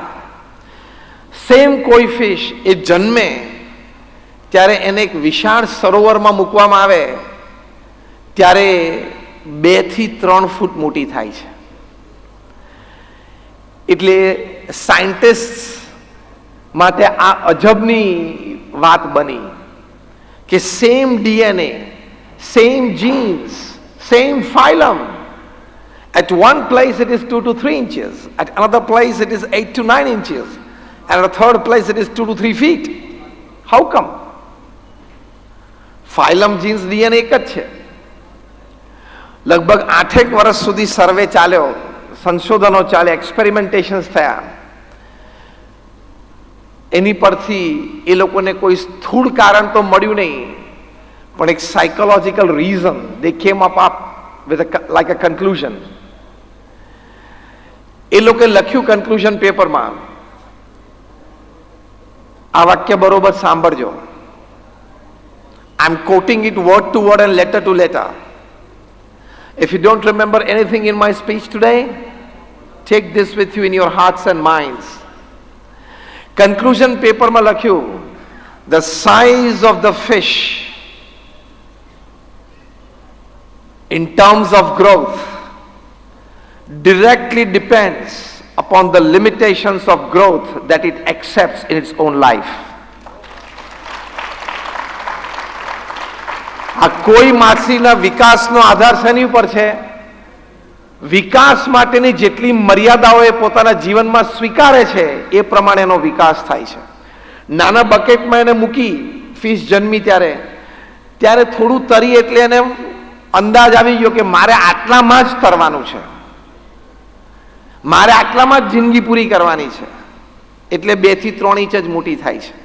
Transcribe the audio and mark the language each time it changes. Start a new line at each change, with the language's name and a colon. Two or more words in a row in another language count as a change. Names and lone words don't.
Gujarati: સેમ કોઈ ફિશ એ જન્મે ત્યારે એને એક વિશાળ સરોવરમાં મૂકવામાં આવે ત્યારે 2 થી 3 ફૂટ મોટી થાય છે. એટલે સાયન્ટિસ્ટ માટે આ અજબની વાત બની કે
English: same DNA, same genes, same phylum. At one place it is 2 to 3 inches, at another place it is 8 to 9 inches, and at a third place it is 2 to 3 feet. How come? phylum genes DNA
Gujarati: એક જ છે. લગભગ 8 વર્ષ સુધી સર્વે ચાલ્યો, સંશોધનો ચાલ્યા, એક્સપેરિમેન્ટેશન્સ થયા. એની પરથી એ લોકોને કોઈ સ્થૂળ કારણ તો મળ્યું નહીં, પણ એક
English: psychological reason they came up with like a conclusion.
Gujarati: એ લોકોએ લખ્યું
English: conclusion paperમાં,
Gujarati: આ વાક્ય બરોબર સાંભળજો.
English: I'm quoting it word to word and letter to letter. If you don't remember anything in my speech today, take this with you in your hearts and minds. Conclusion paper માં લખ્યું, the size of the fish in terms of growth directly depends upon the limitations of growth that it accepts in its own life.
Gujarati: આ કોઈ માછલીના વિકાસનો આધાર શેની ઉપર છે? વિકાસ માટેની જેટલી મર્યાદાઓ એ પોતાના જીવનમાં સ્વીકારે છે એ પ્રમાણે એનો વિકાસ થાય છે. નાના બકેટમાં એને મૂકી ફિશ જન્મી ત્યારે થોડું તરી એટલે એને અંદાજ આવી ગયો કે મારે આટલામાં જ તરવાનું છે, મારે આટલામાં જ જિંદગી પૂરી કરવાની છે, એટલે 2 થી 3 ઇંચ જ મોટી થાય છે.